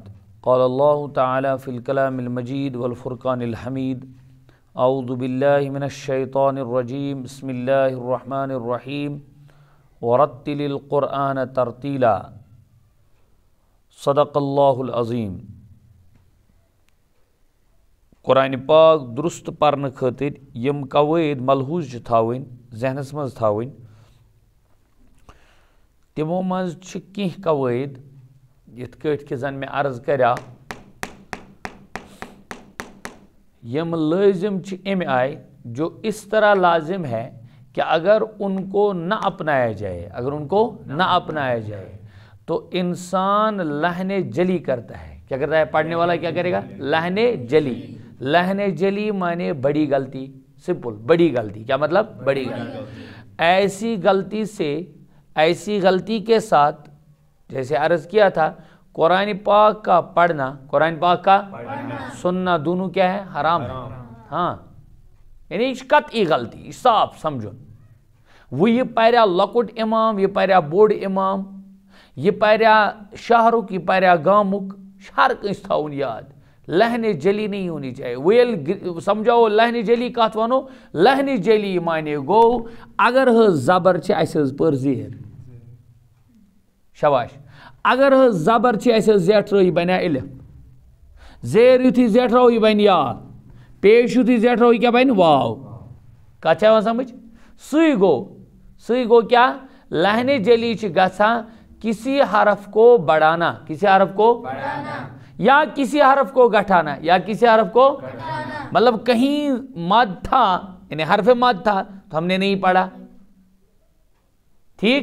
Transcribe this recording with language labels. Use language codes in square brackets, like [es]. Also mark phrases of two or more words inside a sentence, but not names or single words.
[ar] قال الله تعالى في الكلام المجيد والفرقان الحميد اعوذ بالله من الشيطان الرجيم بسم الله الرحمن الرحيم ورتل القرآن ترتيلا صدق الله العظيم. [ks] قرآن پاک درست پرن خاطر یم قواعد ملحوظ تھاوین ذہنس مز تھاوین تمو مز کی قواعد یت کٹ کہ زن میں عرض کریا یم لازم ام آئے [ur] جو اس طرح لازم ہے کہ اگر ان کو نہ اپنایا جائے تو انسان لہن جلی کرتا ہے. کیا کرتا ہے پڑھنے والا؟ کیا کرے گا؟ لہن جلی مانے بڑی غلطی. سمپل بڑی غلطی. کیا مطلب؟ بڑی غلطی. ایسی غلطی کے ساتھ جیسے عرض کیا تھا قرآن پاک کا پڑھنا سننا دونوں کیا ہے؟ حرام ہے. ہاں یعنی قطعی غلطی صاف سمجھو. [ks] وہ یہ پریا لکٹ امام، یہ پریا بوڑ امام، یہ پریا شہرک، یہ پریا گامک، ہر کنس تھاؤن یاد لہن جلی [ur] نہیں ہونی چاہیے. وہ سمجھاؤ [ks] لہن جلی کت ونو. لہن جلی مانے گو اگر زبر پر زیر شباش. اگر زبر زیٹھ رہی بنیا الف، زیر یتھی زیٹھ رو یہ بن یا، پیش یتھی زیٹھ رو یہ کیا بن واو. کت سمجھ؟ سی گو کیا لہن جلی گژھان [ur] کسی حرف کو بڑھانا، یا کسی حرف کو گھٹانا، مطلب کہیں مد تھا یعنی حرف مد تھا تو ہم نے نہیں پڑھا، ٹھیک.